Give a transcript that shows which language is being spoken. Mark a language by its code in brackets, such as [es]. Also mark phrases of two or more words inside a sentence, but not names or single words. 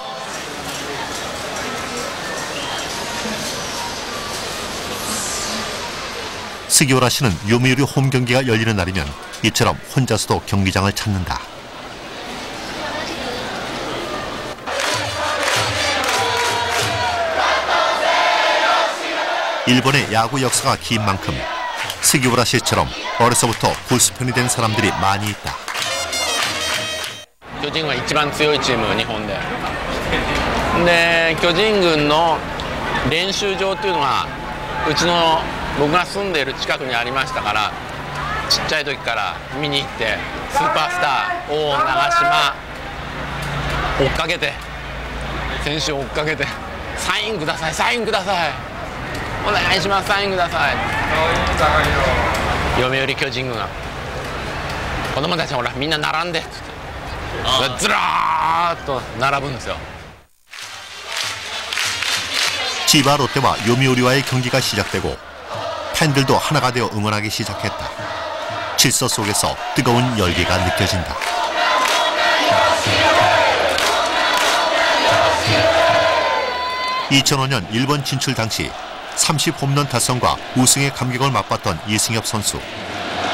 [ko] 스기우라 씨는 요미우리 홈 경기가 열리는 날이면 이처럼 혼자서도 경기장을 찾는다. 일본의 야구 역사가 긴 만큼 스기우라 씨처럼 어려서부터 골수팬이 된 사람들이 많이 있다. [ja] 巨人は一番強いチーム、日本で。で、巨人軍の練習場というのが僕が住んでいる近くにありましたから、ちっちゃい時から見に行ってスーパースター王長嶋追っかけて、選手を追っかけて、サインください、サインください、お願いします、サインください。読売巨人軍が子供たちがほらみんな並んでずらーっと並ぶんですよ。 [ko] 지바 롯데와 요미우리와의 경기가 시작되고 팬들도 하나가 되어 응원하기 시작했다. 질서 속에서 뜨거운 열기가 느껴진다. (2005년) 일본 진출 당시 30홈런 달성과 우승의 감격을 맛봤던 이승엽 선수.